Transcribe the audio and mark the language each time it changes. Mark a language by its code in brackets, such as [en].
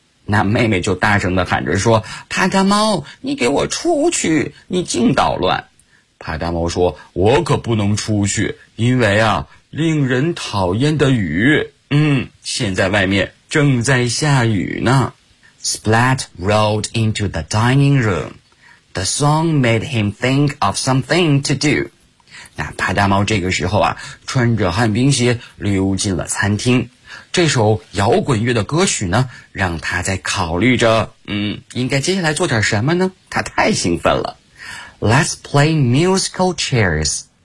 [zh] 那妹妹就大声地喊着说，帕达猫，你给我出去，你净捣乱。帕达猫说，我可不能出去，因为啊令人讨厌的雨，现在外面正在下雨呢。 [en] Splat rolled into the dining room. The song made him think of something to do. [zh] 那帕大猫这个时候啊，穿着旱冰鞋溜进了餐厅。这首摇滚乐的歌曲呢，让他在考虑着，应该接下来做点什么呢？他太兴奋了。 [en] Let's play musical chairs.